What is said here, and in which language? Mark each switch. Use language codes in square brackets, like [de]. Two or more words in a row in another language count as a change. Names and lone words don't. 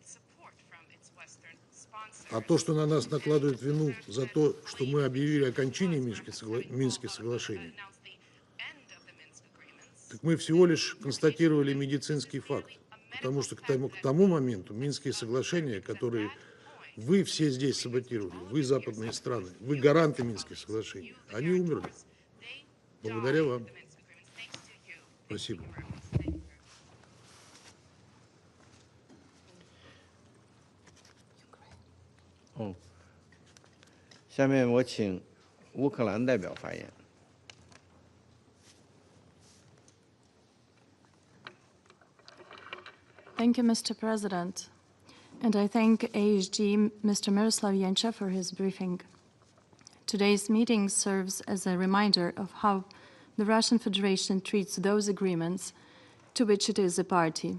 [ru] А то, что на нас накладывают вину за то, что мы объявили окончание Минских соглашений, так мы всего лишь констатировали медицинский факт. Потому что к тому моменту Минские соглашения, которые вы все здесь саботировали, вы западные страны, вы гаранты Минских соглашений, они умерли. Благодаря вам. Спасибо. [zh] 下面我请乌克兰代表发言。 [en] Thank you, Mr. President. And I thank AHG Mr. Miroslav Yencha for his briefing. Today's meeting serves as a reminder of how the Russian Federation treats those agreements to which it is a party.